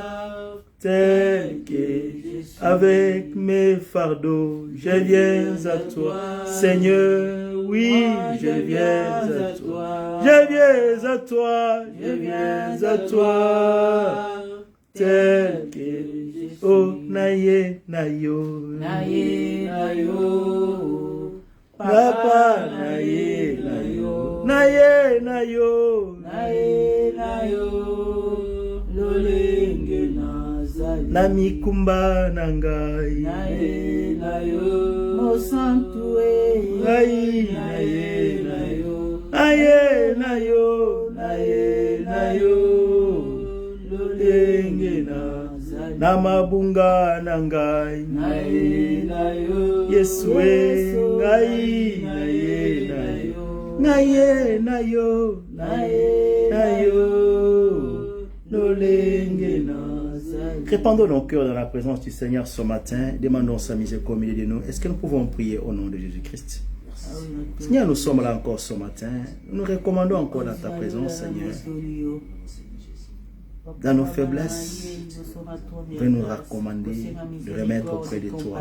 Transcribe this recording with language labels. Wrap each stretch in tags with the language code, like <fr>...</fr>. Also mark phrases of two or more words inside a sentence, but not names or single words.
<fr>Tel que je suis. Avec mes fardeaux, je viens à toi, Seigneur. Oui, je viens à toi. Je viens à toi, je viens à toi. Tel que je suis.</fr> <ln>Oh, naye, nayo. Naye, nayo. Papa, naye, nayo. Naye, nayo. Naye, nayo. Lolenge nazali. Namikumba nangai. Naye, nayo. Mosantue. Naye, naye, nayo. Naye, nayo. Naye, nayo. Na mabunga na ngai Yesu ngai naye nayo lolenge nazali.</ln> <fr>Répandons nos cœurs dans la présence du Seigneur ce matin. Demandons sa miséricorde au milieu de nous. Est-ce que nous pouvons prier au nom de Jésus-Christ? Seigneur, nous sommes là encore ce matin. Nous nous recommandons encore dans ta présence, Seigneur. Dans nos faiblesses, de nous recommander, de remettre auprès de toi.</fr>